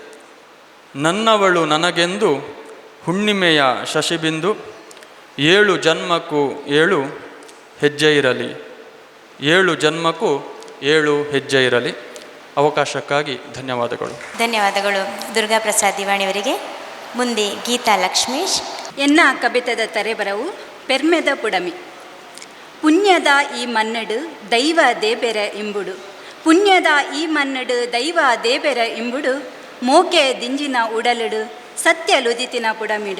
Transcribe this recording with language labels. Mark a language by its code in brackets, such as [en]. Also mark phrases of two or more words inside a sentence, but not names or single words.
[kn] ನನ್ನವಳು ನನಗೆಂದು ಹುಣ್ಣಿಮೆಯ ಶಶಿಬಿಂದು, 7 ಜನ್ಮಕ್ಕೂ 7 ಹೆಜ್ಜೆ ಇರಲಿ. 7 ಜನ್ಮಕ್ಕೂ 7 ಹೆಜ್ಜೆ ಇರಲಿ. ಅವಕಾಶಕ್ಕಾಗಿ ಧನ್ಯವಾದಗಳು. ಧನ್ಯವಾದಗಳು ದುರ್ಗಾ ಪ್ರಸಾದ್ ದಿವಾಣಿಯವರಿಗೆ. ಮುಂದೆ ಗೀತಾ ಲಕ್ಷ್ಮೀಶ್. [tcy] ಎನ್ನ ಕವಿತದ ತರೆಬರವು ಪೆರ್ಮೆದ ಪುಡಮಿ. ಪುಣ್ಯದ ಈ ಮನ್ನಡು ದೈವ ದೇಬೆರ ಇಂಬುಡು, ಪುಣ್ಯದ ಈ ಮನ್ನಡು ದೈವ ದೇಬೆರ ಇಂಬುಡು, ಮೋಕೆ ದಿಂಜಿನ ಉಡಲುಡು ಸತ್ಯಲುದಿತಿನ ಪುಡಮಿಡು.